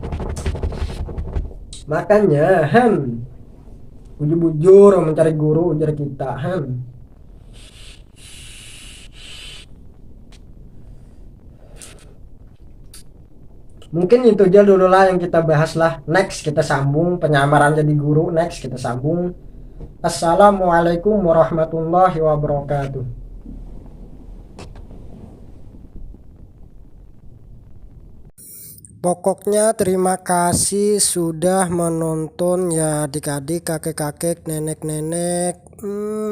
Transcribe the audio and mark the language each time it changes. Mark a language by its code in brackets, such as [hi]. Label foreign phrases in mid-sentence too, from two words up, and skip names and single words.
[bjn] Makanya bujur-bujur mencari guru ujar kita mungkin itu aja dulu lah yang kita bahas lah. [id] Next kita sambung penyamaran jadi guru. Next kita sambung. [ar] السلام عليكم ورحمة الله وبركاته. [id] Pokoknya terima kasih sudah menonton ya adik-adik, kakek-kakek, nenek-nenek.